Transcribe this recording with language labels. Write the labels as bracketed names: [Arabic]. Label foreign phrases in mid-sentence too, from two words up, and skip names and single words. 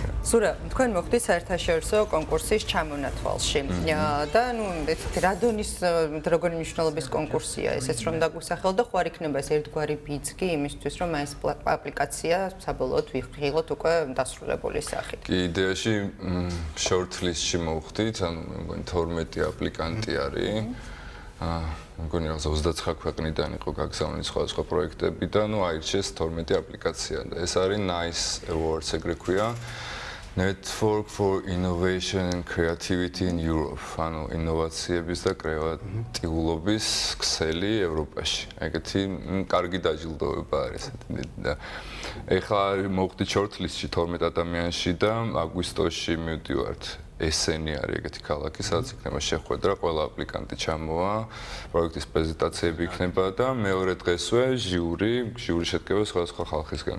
[Georgian] ზურა, თქვენ მოხდით საერთაშორისო კონკურსის ჩამონათვალში და ნუ ესეთი რადონის როგორი მნიშვნელობის კონკურსია ესეც რომ დაგვისახელდა ხო არ იქნება ეს ერთგვარი ბიძგი იმისთვის რომ ეს აპლიკაცია საბოლოოდ ვიღოთ უკვე დასრულებული სახით. კი იდეაში shortlist-ში მოვხდით, ანუ მე მგონი 12 აპლიკანტი არის. მგონი რაღაც 29 ქვეყნიდან იყო გაგზავნილი სხვადასხვა პროექტები და ნუ აირჩიეს 12 აპლიკაცია და ეს არის NICE Awards ეგრე ქვია. [English] Network for Innovation and Creativity in Europe. [Georgian] ანუ ინოვაციების და კრეატიულობის ქსელი ევროპაში. ეგეთი კარგი დაჯილდოება არის და ეხლა მოვხდი shortlist-ში 12 ადამიანში და აგვისტოში მივდივართ. ესენი არის ეგეთი ქალაქი, სადაც იქნება შეხვედრა, ყველა აპლიკანტი ჩამოვა, პროექტის პრეზენტაციები იქნება და მეორე დღესვე ჟიური შედგება სხვადასხვა ხალხისგან.